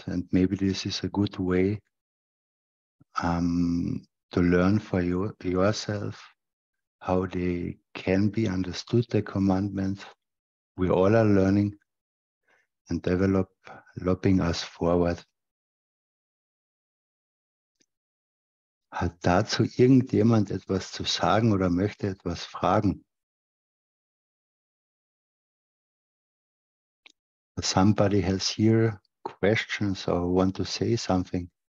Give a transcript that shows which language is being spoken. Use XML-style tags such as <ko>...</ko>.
<en>And maybe this is a good way to learn for yourself how they can be understood, the commandments. We all are learning and developing us forward.</en> <de>Hat dazu irgendjemand etwas zu sagen oder möchte etwas fragen?</de> <en>Somebody has here questions or want to say something?</en>